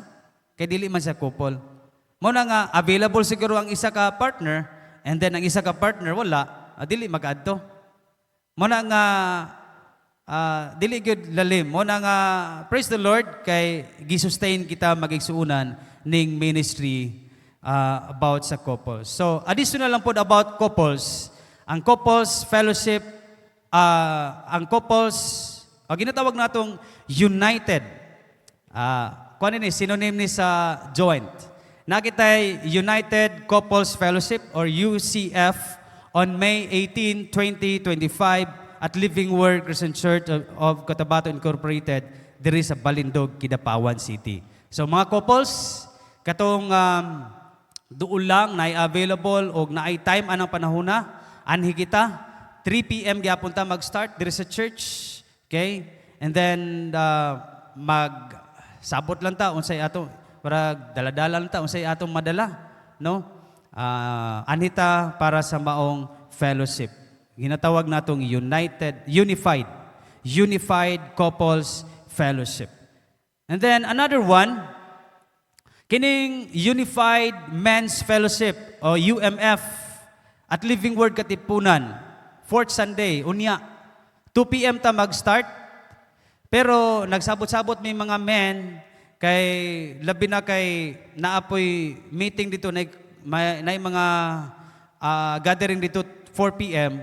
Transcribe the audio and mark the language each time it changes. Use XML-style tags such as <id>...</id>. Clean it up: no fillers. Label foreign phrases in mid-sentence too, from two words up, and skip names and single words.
<ceb>Kay dili man siya couple. Mo na nga, available siguro ang isa ka partner,</ceb> <en>and then</en> <ceb>ang isa ka partner, wala, dili mag-adto. Mo na nga, dili gyud lalim. Mo na nga,</ceb> <en>praise the Lord,</en> <ceb>kay gisustain kita magigsuunan ning ministry about sa couples. So, additional lang po about couples. Ang Couples Fellowship, ang couples, ginatawag natong united. Kuan ni synonym ni sa joint. Nakitay United Couples Fellowship or UCF</ceb> <en>on May 18, 2025</en> <ceb>at Living Word Christian Church of Cotabato Incorporated diri sa Balindog, Kidapawan City. So mga couples, katong duol lang na available o na time anang panahona, anhi kita 3 p.m. gyapon ta mag-start diri sa church. Okay?</ceb> <en>And then</en> <ceb>sabot lang ta unsay ato para dala-dala lang ta unsay atong madala, no? Anita para sa maong fellowship. Ginatawag natong Unified Couples Fellowship.</ceb> <en>And then another one,</en> <ceb>kining Unified Men's Fellowship o UMF at Living Word Katipunan,</ceb> <en>4th Sunday,</en> <ceb>unya 2 p.m. ta mag-start. Pero nagsabot-sabot may mga men kay labi na kay naapoy meeting dito na mga gathering dito 4 p.m.</ceb>